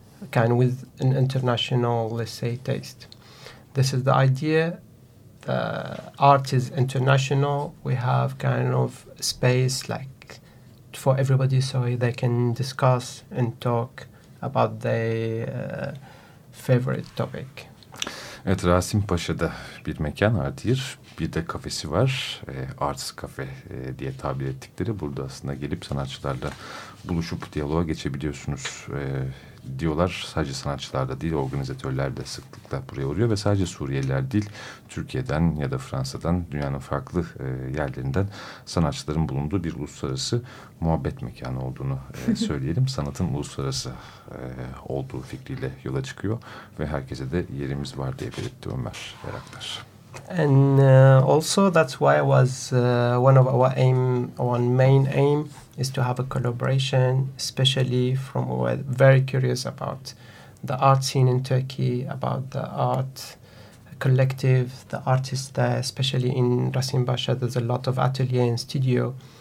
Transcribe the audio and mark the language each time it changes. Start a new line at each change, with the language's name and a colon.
English: kind with an international, let's say, taste. This is the idea. The art is international. We have kind of space like for everybody so they can discuss and talk about their favorite topic.
Turkish: Evet, Rasimpaşa'da bir mekan Artir, bir de kafesi var, Arts Cafe diye tabir ettikleri. Burada aslında gelip sanatçılarla buluşup diyaloğa geçebiliyorsunuz diyorlar. Sadece sanatçılar da değil, organizatörler de sıklıkla buraya uğruyor ve sadece Suriyeliler değil, Türkiye'den ya da Fransa'dan, dünyanın farklı yerlerinden sanatçıların bulunduğu bir uluslararası muhabbet mekanı olduğunu söyleyelim. Sanatın uluslararası olduğu fikriyle yola çıkıyor ve herkese de yerimiz var diye belirtti Ömer Beraktar.
English: And also that's why it was one of our aim, one main aim is to have a collaboration, especially from we're very curious about the art scene in Turkey, about the art collective, the artists there, especially in Rasimbaşa, there's a lot of atelier and studio.